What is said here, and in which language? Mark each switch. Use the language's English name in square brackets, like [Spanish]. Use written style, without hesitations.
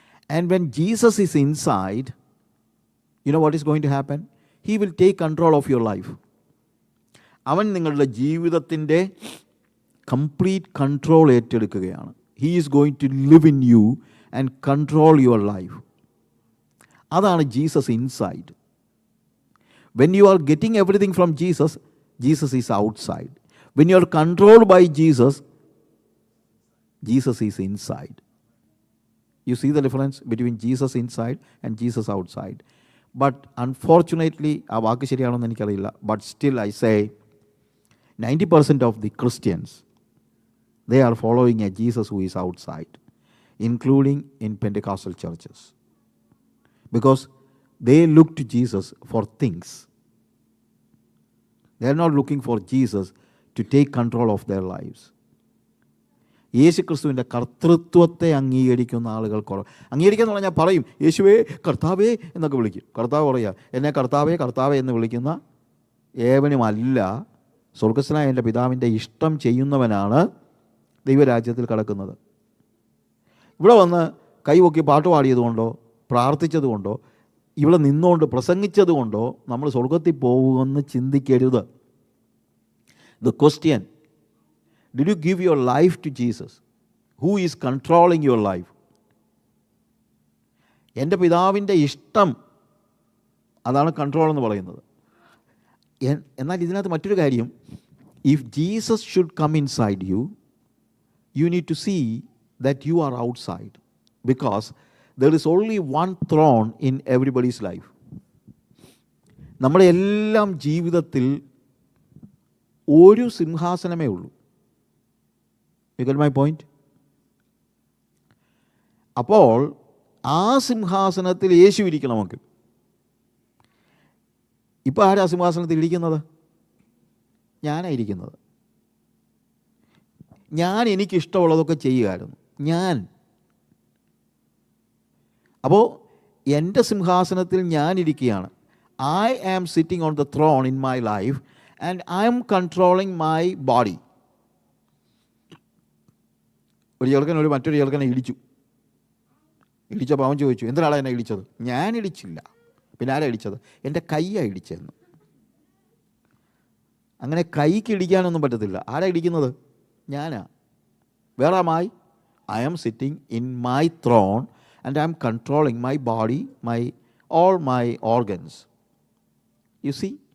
[English] And when Jesus is inside, you know what is going to happen? He will take control of your life. [Malayalam] അവൻ നിങ്ങളുടെ ജീവിതത്തിൻ്റെ complete control ഏറ്റെടുക്കുകയാണ്. [English] He is going to live in you and control your life. [Malayalam] അതാണ് Jesus inside. [English] When you are getting everything from Jesus, Jesus is outside. When you are controlled by Jesus, Jesus is inside. You see the difference between Jesus inside and Jesus outside. But unfortunately, [Malayalam] ആ വാക്ക് ശരിയാണെന്ന് എനിക്കറിയില്ല, [English] but still I say 90% of the Christians, they are following a Jesus who is outside, including in Pentecostal churches, because they look to Jesus for things. They are not looking for Jesus to take control of their lives. [Malayalam] യേശു ക്രിസ്തുവിൻ്റെ കർത്തൃത്വത്തെ അംഗീകരിക്കുന്ന ആളുകൾ കുറവ്. അംഗീകരിക്കുക എന്ന് പറഞ്ഞാൽ പറയും, യേശുവേ കർത്താവേ എന്നൊക്കെ വിളിക്കും. കർത്താവ് പറയുക, എന്നെ കർത്താവേ കർത്താവേ എന്ന് വിളിക്കുന്ന ഏവനുമല്ല, സ്വർഗസ്ഥനായ എൻ്റെ പിതാവിൻ്റെ ഇഷ്ടം ചെയ്യുന്നവനാണ് ദൈവരാജ്യത്തിൽ കടക്കുന്നത്. ഇവിടെ വന്ന് കൈപൊക്കി പാട്ട് പാടിയതുകൊണ്ടോ പ്രാർത്ഥിച്ചതുകൊണ്ടോ ഇവിടെ നിന്നുകൊണ്ട് പ്രസംഗിച്ചതുകൊണ്ടോ നമ്മൾ സ്വർഗത്തിൽ പോകുമെന്ന് ചിന്തിക്കരുത്. [English] The question, did you give your life to Jesus? Who is controlling your life? [Malayalam] എൻ്റെ പിതാവിൻ്റെ ഇഷ്ടം, അതാണ് കൺട്രോൾ എന്ന് പറയുന്നത്. എന്നാൽ ഇതിനകത്ത് മറ്റൊരു കാര്യം, [English] If Jesus should come inside you, you need to see that you are outside. because there is only one throne in everybody's life. [Malayalam] നമ്മുടെ എല്ലാം ജീവിതത്തിൽ ഒരു സിംഹാസനമേ ഉള്ളൂ. [English] You get my point? [Malayalam] അപ്പോൾ ആ സിംഹാസനത്തിൽ യേശു ഇരിക്കണമെങ്കിൽ, ഇപ്പോൾ ആരാ സിംഹാസനത്തിൽ ഇരിക്കുന്നത്? ഞാനായിരിക്കുന്നത്. ഞാൻ എനിക്കിഷ്ടമുള്ളതൊക്കെ ചെയ്യുമായിരുന്നു ഞാൻ. അപ്പോൾ എൻ്റെ സിംഹാസനത്തിൽ ഞാനിരിക്കുകയാണ്. [English] I am sitting on the throne in my life and I am controlling my body. [Malayalam] ഒരു ചെറുക്കൻ മറ്റൊരു ചെറുക്കനെ ഇടിച്ചപ്പോൾ അവൻ ചോദിച്ചു, എന്തിനാണ് എന്നെ ഇടിച്ചത്? ഞാൻ ഇടിച്ചില്ല. പിന്നെ ആരാ ഇടിച്ചത്? എൻ്റെ കൈയാണ് ഇടിച്ചതെന്ന്. അങ്ങനെ കൈക്ക് ഇടിക്കാനൊന്നും പറ്റത്തില്ല. ആരാ ഇടിക്കുന്നത്? ഞാനാ. [English] Where am I? I am sitting in my throne and I am controlling my body, all my organs. You see?